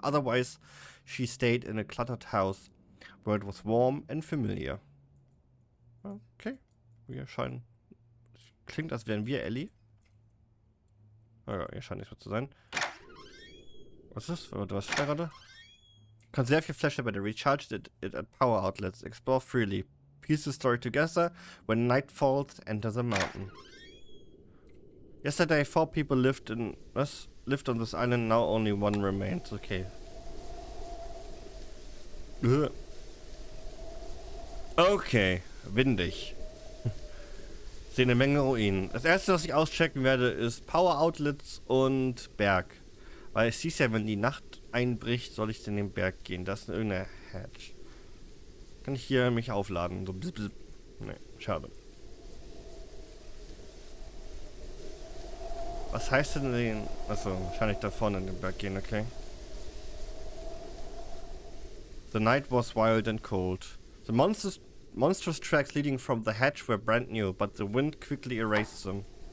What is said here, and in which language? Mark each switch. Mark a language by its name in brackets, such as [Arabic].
[English] Otherwise, she stayed in a cluttered house, where it was warm and familiar. [German] Okay, wir scheinen. Klingt, als wären wir Ellie. Oh ja, ihr scheint nicht so zu sein. Was ist das? Was ist da gerade? [English] Conserve your flashlight battery, recharge it at power outlets, explore freely, piece the story together, when night falls, enter the mountain. Yesterday 4 people lived on this island, now only 1 remains, okay. [German] Okay, windig. Sehe eine Menge Ruinen. Das erste, was ich auschecken werde, ist Power Outlets und Berg. Weil es hieß ja, wenn die Nacht einbricht, soll ich in den Berg gehen. Das ist irgendeine Hatch. Kann ich hier mich aufladen? So bzz, bzz. Nee, schade. Was heißt denn den... Achso, wahrscheinlich da vorne in den Berg gehen, okay. [English] The night was wild and cold. The monstrous tracks leading from the hatch were brand new, but the wind quickly erased them.